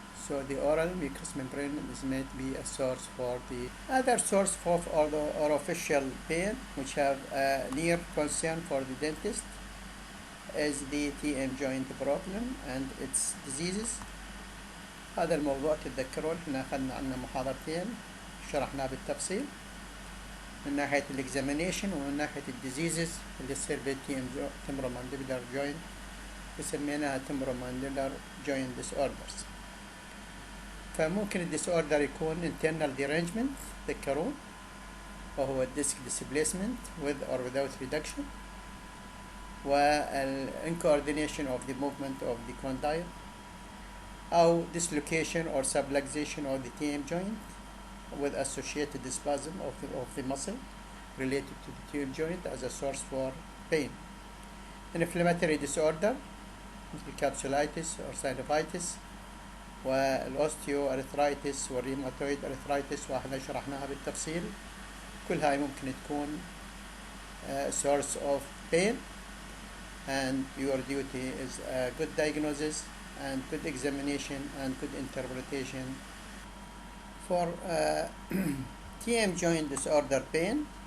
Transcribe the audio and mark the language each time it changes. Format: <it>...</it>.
<en>So the oral mucous membrane is meant to be a source for the other source of orofacial pain, which have a near concern for the dentist, is the TM joint problem and its diseases.</en> <ar>هذا الموضوع تتذكرون احنا أخذنا عنه محاضرتين شرحناه بالتفصيل من ناحية الاكزامينيشن ومن ناحية الديزيزز اللي تصير بالتي تمبرومانديبولار جوينت وسميناها تمبرومانديبولار جوينت ديس اوردرز. فممكن الديس اوردر يكون</ar> <en>internal derangement</en> <ar>تذكرون وهو الديسك</ar> <en>displacement with or without reduction والincoordination of the movement of the condyle أو dislocation or subluxation of the TM joint with associated spasm of the muscle related to the TM joint as a source for pain. An inflammatory disorder مثل capsulitis or synovitis والأوستيوأرثرايتس والريماتويد arthritis</en> <ar>واحنا شرحناها بالتفصيل. كل هاي ممكن تكون</ar> <en>source of pain, and your duty is a good diagnosis and good examination and good interpretation for TM joint disorder pain.</en>